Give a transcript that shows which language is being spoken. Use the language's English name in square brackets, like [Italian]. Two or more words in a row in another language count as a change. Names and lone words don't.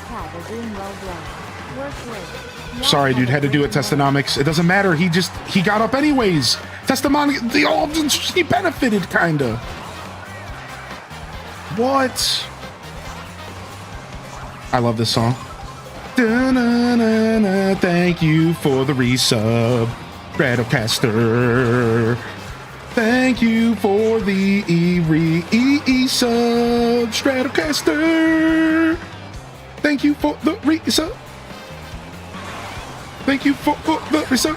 [English] Sorry, dude, had to do it, Testonomics. It doesn't matter. He got up anyways. Testonomics, he benefited, kinda. What? I love this song. Da-na-na-na, thank you for the resub, Stratocaster. Thank you for the e-sub, Stratocaster. Thank you for the resub. Thank you for the resub.